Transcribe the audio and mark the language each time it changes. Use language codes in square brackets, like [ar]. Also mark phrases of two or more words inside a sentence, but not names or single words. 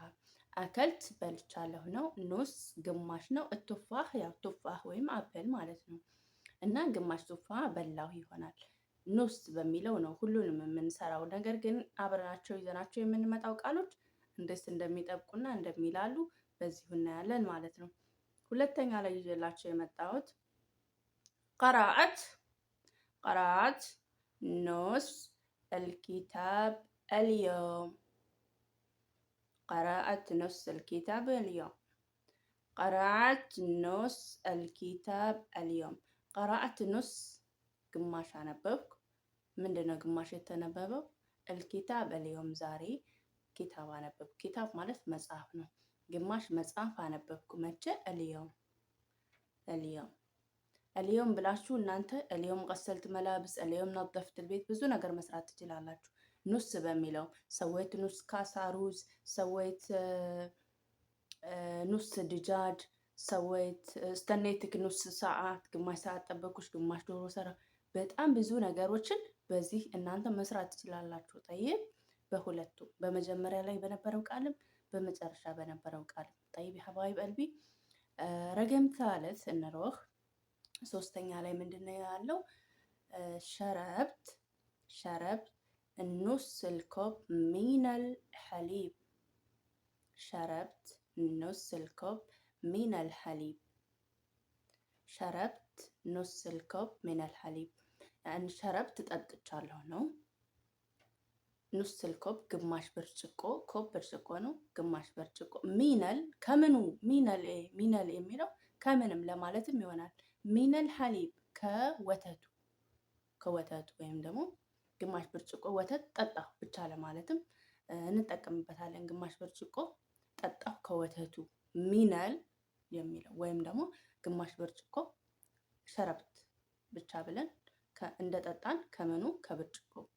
[am] አከልት በልቻለሁ ነው። ኑስ ግማሽ ነው። ቱፋህ ያው ቱፋህ ወይም አፕል ማለት ነው እና ግማሽ ቱፋህ በላሁ ይሆናል። ኑስ በሚለው ነው ሁሉንም የምንሰራው። ነገር ግን አብረናቸው ይዘናቸው የምንመጣው ቃሎች እንዴት እንደሚጠብቁና እንደሚላሉ በዚሁ እናያለን ማለት ነው። ሁለተኛ ላይ ይዤላቸው የመጣሁት [ar] قرأت قرأت نص الكتاب اليوم. قرأت نص الكتاب اليوم. قرأت نص الكتاب اليوم. قرأت نص [am] ግማሽ አነበብኩ። ምንድነው ግማሽ የተነበበው? [ar] الكتاب اليوم [am] ዛሬ ኪታብ አነበብኩ። ኪታብ ማለት መጽሐፍ ነው። ግማሽ መጽሐፍ አነበብኩ። መቼ? [ar] اليوم اليوم اليوم [am] ብላችሁ እናንተ [ar] اليوم غسلت ملابس اليوم نظفت البيت [am] ብዙ ነገር መስራት ትችላላችሁ። ኑስ በሚለው [ar] سويت نص كاسة رز፣ [am] ሰወይት [ar] نص دجاج፣ سويت استنيتك نص ساعة፣ [am] ግማሽ ሰዓት ጠበኩሽ፣ ግማሽ ዶሮ ሰራ። በጣም ብዙ ነገሮችን በዚህ እናንተ መስራት ትችላላችሁ። ጠይብ በሁለቱ በመጀመሪያ ላይ በነበረው ቃልም በመጨረሻ በነበረው ቃልም። [ar] طيب حبايب قلبي [am] ረገምት አለት እንሮህ። ሶስተኛ ላይ ምንድነው ያለው? [ar] شربت شربت نص الكوب من الحليب. شربت نص الكوب من الحليب. شربت نص الكوب من الحليب يعني شربت [am] ጠጥቻለሁ ነው። [ar] ኑስ الكوب [am] ግማሽ ብርጭቆ፣ ኮብ ብርጭቆ ነው። ግማሽ ብርጭቆ ሚነል ከምኑ ሚነል የሚለው ከምንም ለማለትም ይሆናል። [ar] من الحليب [am] ከወተቱ ወይም ደግሞ ግማሽ ብርጭቆ ወተት ጠጣሁ ብቻ ለማለትም እንጠቀምበታለን። ግማሽ ብርጭቆ ጠጣሁ ከወተቱ ሚነል የሚለው ወይም ደግሞ ግማሽ ብርጭቆ ሸረብት ብቻ ብለን እንደጠጣን ከምኑ ከብርጭቆ